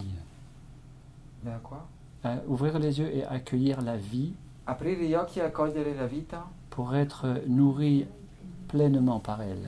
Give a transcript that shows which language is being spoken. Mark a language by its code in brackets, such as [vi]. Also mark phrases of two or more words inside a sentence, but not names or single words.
[it] Da qua? [fr] Ouvrir les yeux et accueillir la vie [it] Aprire gli occhi e accogliere la vita [fr] pour être nourri pleinement par elle.